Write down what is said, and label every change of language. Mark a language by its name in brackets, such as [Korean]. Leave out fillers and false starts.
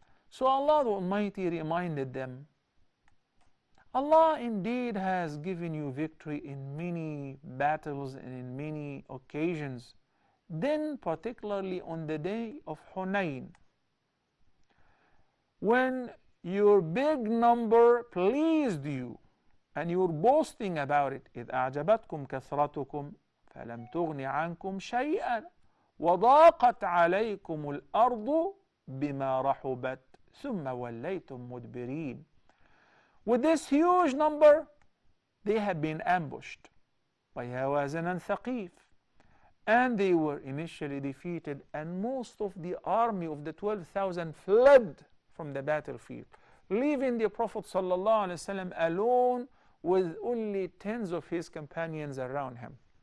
[English] So Allah the Almighty reminded them, Allah indeed has given you victory in many battles and in many occasions. Then particularly on the day of Hunayn, when your big number pleased you and you were boasting about it. [Arabic] إذ أعجبتكم كثرتكم فلم تغن عنكم شيئا وضاقت عليكم الأرض بما رحبت ثم وليتم مدبرين. [English] With this huge number, they had been ambushed by Hawazin and Thaqif. And they were initially defeated, and most of the army of the 12,000 fled from the battlefield, leaving the Prophet ﷺ alone with only tens of his companions around him.